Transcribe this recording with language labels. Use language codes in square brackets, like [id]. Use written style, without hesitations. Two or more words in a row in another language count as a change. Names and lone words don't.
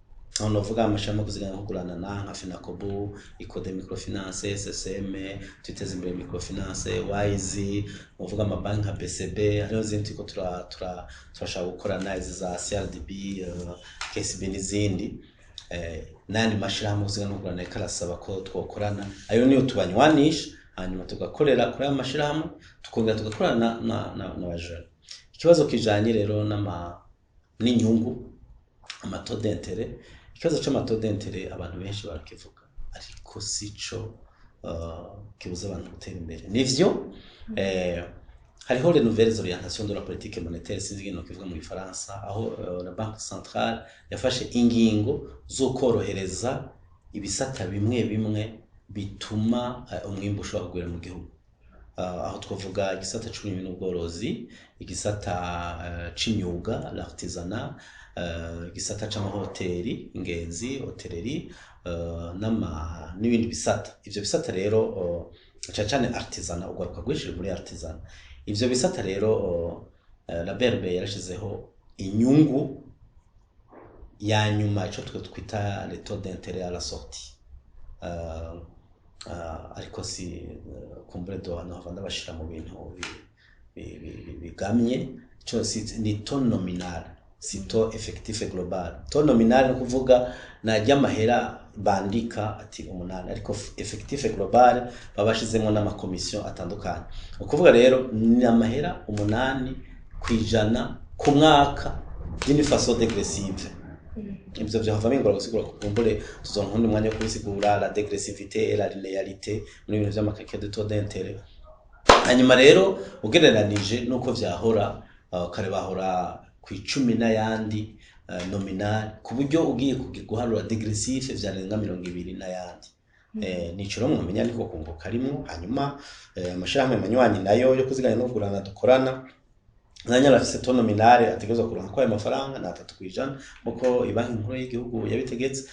[rn] aho novuga amashami kuziganya kugurana na nka Fenacobu, Icode Microfinance, SSM, Twiteze Imbere Microfinance, Wise, novuga amabanki nka BCB, hariho zindi ko turashaka gukorana izi za CRDB, KCB n'izindi nandi mashirahamwe kuziganya kugurana ikarasaba ko twokorana, ayo niyo tubanywanisha hanyuma tugakorera kuri amashirahamwe tukongera tugakorana n'abajene. Ikibazo kijanye rero n'inyungu amato [fr] d'intérêt, [rn] ikibazo c'amato [fr] d'intérêt [rn] abantu benshi barakivuga ariko sico kibuza abantu gutera imbere. Nivyo hariho [fr] les nouvelles orientations de la politique monétaire [rn] sinzi no kivuga mu Gifaransa, aho [fr] la Banque centrale [rn] yafashe ingingo zo korohereza ibisata bimwe bituma umwimbo ushobora kugwira mu gihugu. Aho twavuga igisata c'uburimyi n'ubworozi, igisata c'imyuga l'artisanat, igisata c'amahoteli, ingenzi, hotellerie, n'ibindi bisata. Ivyo bisata rero cyane artisanat ugaruka gwishije muri artisanat. Ivyo bisata rero la BRB yarashizeho inyungu ya nyuma ico twita [fr] les taux d'intérêt à la sortie. [rn] Ariko si kumbure do hano havanda bashira mu bintu bigamye cyo ni [fr] taux nominal, [rn] si [fr] taux effectif global. Taux nominal [rn] no kuvuga na ry'amahera bandika ati 8, ariko [fr] effectif global [rn] babashizemo n'amakomisiyo atandukanye. Ukuvuga rero ni amahera 8% ku mwaka [fr] d'une façon dégressive. [rn] Ibyo byava bingora gusigura kumbure tuzonka undi mwanya wo kubisigura [fr] la dégressivité et la linéarité [rn] muri ibintu by'amakake [fr] de taux d'intérêt. [rn] Hanyuma rero ugereranije nuko vyahora kare bahora ku 10 n'ayandi nominal ku buryo ugiye guharura dégressif vyarenga 20 n'ayandi. Nico rero mwamenya niko kunguka rimwe. Hanyuma amashirahamwe manywanyi nayo yo kuziganya no kugurana dukorana nanya rafise [fr] taux nominal [rn] ategerezwa kuronka ko ayo mafaranga na 3% uko ibanki nkuru y'igihugu yabitegetse.